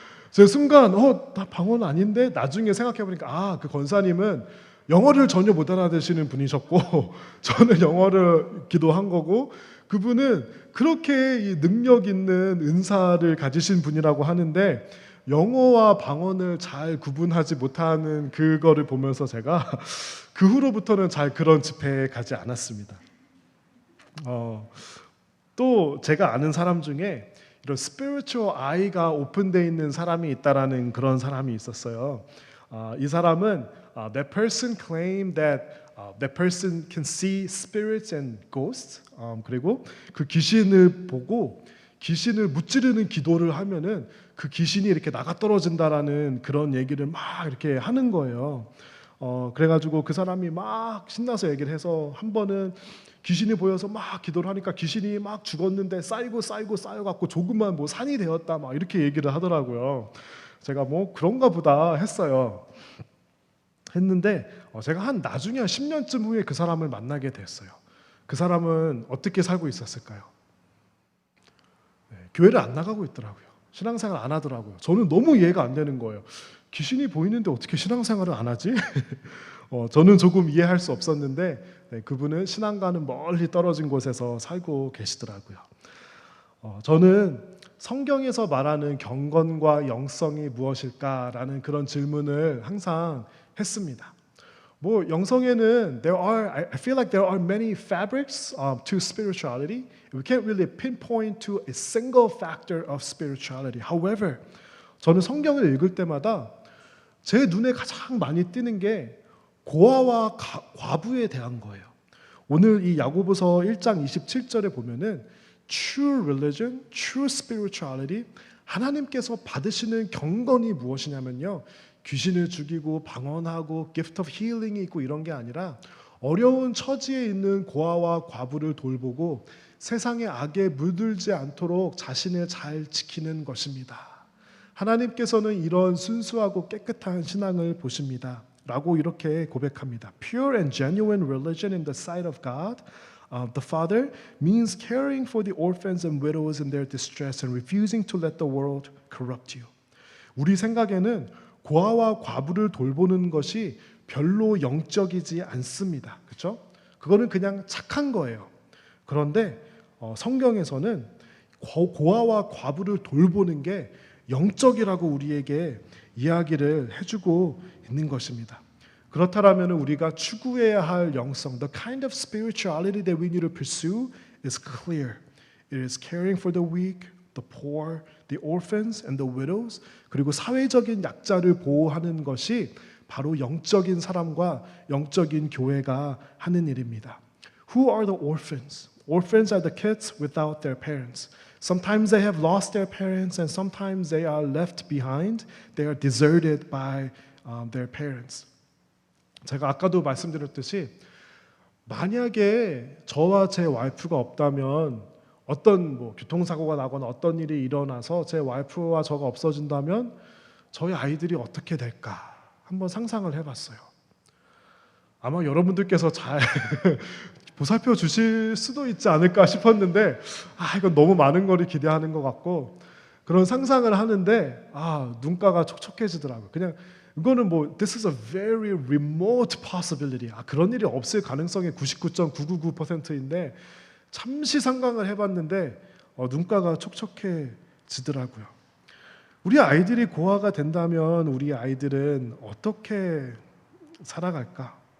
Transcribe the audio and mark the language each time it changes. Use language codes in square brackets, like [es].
[ko] 제가 순간 나 방언 아닌데 나중에 생각해 보니까 그 권사님은 영어를 전혀 못 알아듣시는 분이셨고 저는 영어를 기도한 거고 그분은 그렇게 이 능력 있는 은사를 가지신 분이라고 하는데 영어와 방언을 잘 구분하지 못하는 그거를 보면서 제가 그 후로부터는 잘 그런 집회에 가지 않았습니다. 또 제가 아는 사람 중에 이런 spiritual eye가 오픈되어 있는 사람이 있다라는 그런 사람이 있었어요. 이 사람은 [en] that person claimed that that person can see spirits and ghosts. [ko] 그리고 그 귀신을 보고 귀신을 무찌르는 기도를 하면은 그 귀신이 이렇게 나가 떨어진다라는 그런 얘기를 막 이렇게 하는 거예요. 그래가지고 그 사람이 막 신나서 얘기를 해서 한 번은 귀신이 보여서 막 기도를 하니까 귀신이 막 죽었는데 쌓여갖고 조금만 뭐 산이 되었다 막 이렇게 얘기를 하더라고요. 제가 뭐 그런가 보다 했는데 제가 나중에 한 10년쯤 후에 그 사람을 만나게 됐어요. 그 사람은 어떻게 살고 있었을까요? 교회를 안 나가고 있더라고요. 신앙생활 안 하더라고요. 저는 너무 이해가 안 되는 거예요. 귀신이 보이는데 어떻게 신앙생활을 안 하지? 저는 조금 이해할 수 없었는데 그분은 신앙과는 멀리 떨어진 곳에서 살고 계시더라고요. 저는 성경에서 말하는 경건과 영성이 무엇일까라는 그런 질문을 항상 했습니다. 뭐 영성에는 [en] I feel like there are many fabrics to spirituality. We can't really pinpoint to a single factor of spirituality. However, [ko] 저는 성경을 읽을 때마다 제 눈에 가장 많이 띄는 게 고아와 과부에 대한 거예요. 오늘 이 야고보서 1장 27절에 보면은 [en] true religion, true spirituality, [ko] 하나님께서 받으시는 경건이 무엇이냐면요. 귀신을 죽이고 방언하고 [en] gift of healing [ko] 이 있고 이런 게 아니라 어려운 처지에 있는 고아와 과부를 돌보고 세상의 악에 물들지 않도록 자신을 잘 지키는 것입니다. 하나님께서는 이런 순수하고 깨끗한 신앙을 보십니다. 라고 이렇게 고백합니다. [en] Pure and genuine religion in the sight of God, the Father, means caring for the orphans and widows in their distress and refusing to let the world corrupt you. [ko] 우리 생각에는 고아와 과부를 돌보는 것이 별로 영적이지 않습니다. 그렇죠? 그거는 그냥 착한 거예요. 그런데 성경에서는 고아와 과부를 돌보는 게 영적이라고 우리에게 이야기를 해주고 있는 것입니다. 그렇다면 우리가 추구해야 할 영성, [en] the kind of spirituality that we need to pursue is clear. It is caring for the weak, the poor, the orphans and the widows. [ko] 그리고 사회적인 약자를 보호하는 것이 바로 영적인 사람과 영적인 교회가 하는 일입니다. [en] Who are the orphans? Orphans are the kids without their parents. Sometimes they have lost their parents and sometimes they are left behind. They are deserted by their parents. [ko] 제가 아까도 말씀드렸듯이 만약에 저와 제 와이프가 없다면 어떤 교통사고가 나거나 어떤 일이 일어나서 제 와이프와 저가 없어진다면 저희 아이들이 어떻게 될까 한번 상상을 해봤어요. 아마 여러분들께서 잘 보살펴 주실 수도 있지 않을까 싶었는데 이건 너무 많은 거를 기대하는 것 같고 그런 상상을 하는데 눈가가 촉촉해지더라고요. 그냥 이거는 [en] this is a very remote possibility. [ko] 그런 일이 없을 가능성이 99.999%인데 잠시 상상을 해봤는데 눈가가 촉촉해지더라고요. 우리 아이들이 고아가 된다면 우리 아이들은 어떻게 살아갈까?